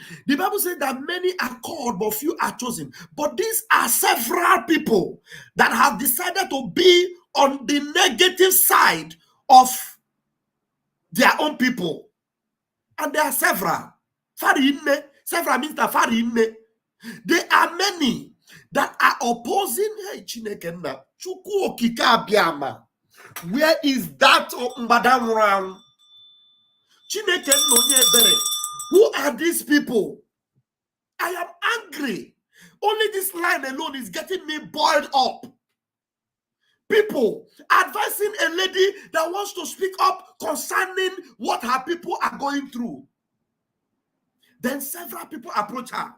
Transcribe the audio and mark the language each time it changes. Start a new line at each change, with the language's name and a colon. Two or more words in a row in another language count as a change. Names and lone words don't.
English: The Bible says that many are called, but few are chosen. But these are several people that have decided to be on the negative side of their own people. And there are several. Several means that farinne. There are many that are opposing.
Igbo: Hey, Chineke na Chukwu okike abịama.
English: Where is that Madam Ram?
Igbo: Chineke no onye ebere.
English: Who are these people? I am angry. Only this line alone is getting me boiled up. People advising a lady that wants to speak up concerning what her people are going through. Then several people approach her.